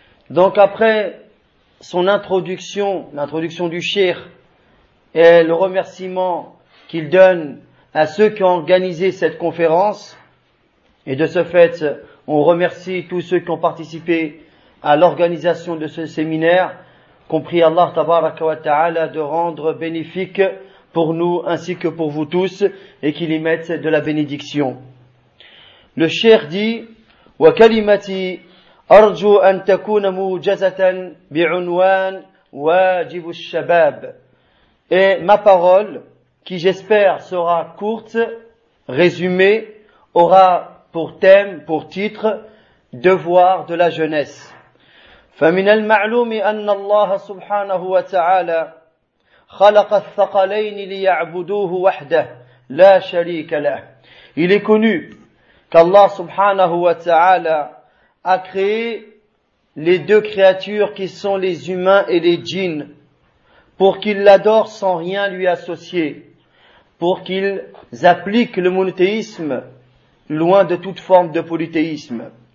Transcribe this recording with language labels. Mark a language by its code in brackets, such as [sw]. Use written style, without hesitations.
[fr] Donc après son introduction, l'introduction du Cheikh et le remerciement qu'il donne à ceux qui ont organisé cette conférence, et de ce fait on remercie tous ceux qui ont participé à l'organisation de ce séminaire, compris Allah tabaraka wa ta'ala de rendre bénéfique pour nous ainsi que pour vous tous et qu'il y mette de la bénédiction. Le Cheikh dit [ar] wa kalimati أرجو أن تكون موجزة بعنوان واجب الشباب. [fr] Et ma parole, qui j'espère sera courte, résumée, aura pour thème, pour titre, devoir de la jeunesse. [ar] فمن المعلوم أن الله سبحانه وتعالى خلق الثقلين ليعبدوه وحده لا شريك له. [fr] Il est connu qu'Allah سبحانه وتعالى a créé les deux créatures qui sont les humains et les djinns pour qu'ils l'adorent sans rien lui associer, pour qu'ils appliquent le monothéisme loin de toute forme de polythéisme.